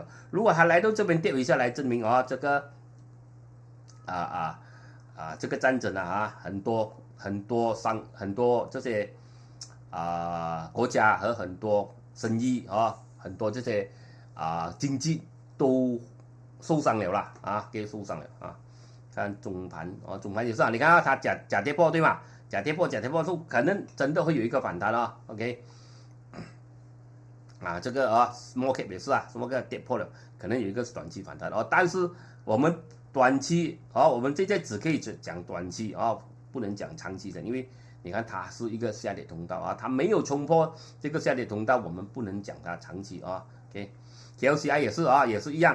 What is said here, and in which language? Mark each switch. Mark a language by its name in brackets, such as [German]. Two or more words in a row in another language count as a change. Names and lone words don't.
[Chinese] 如果它來到這邊跌回下來，證明這個這個戰爭很多這些國家和很多生意很多這些經濟都。受傷了啦給受傷了看中盤中盤也是你看它假跌破對嗎？假跌破說可能真的會有一個反彈OK， 這個 [English] small cap [Chinese] 也是 [English] small cap [Chinese] 跌破了，可能有一個短期反彈但是我們短期我們這只可以講短期不能講長期的，因為你看它是一個下跌通道它沒有衝破這個下跌通道，我們不能講它長期OK，KLCI 也是一樣。